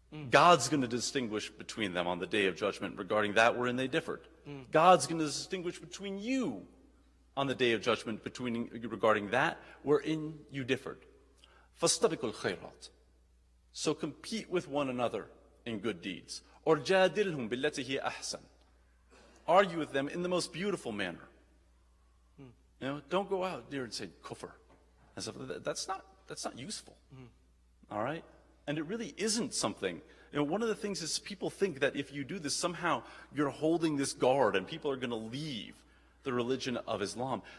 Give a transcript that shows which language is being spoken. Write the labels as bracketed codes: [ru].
[en] God's going to distinguish between them on the day of judgment regarding that wherein they differed. God's going to distinguish between you on the day of judgment regarding that wherein you differed. [ar] فَاسْتَبِقُوا الْخَيْرَاتِ. [en] So compete with one another in good deeds. [ar] Or جَادِلْهُمْ بِالَّتِي هِيَ أَحْسَنُ. [en] Argue with them in the most beautiful manner. Don't go out there and say kufr. And stuff. That's not useful. All right? And it really isn't something. One of the things is people think that if you do this, somehow you're holding this guard and people are going to leave the religion of Islam.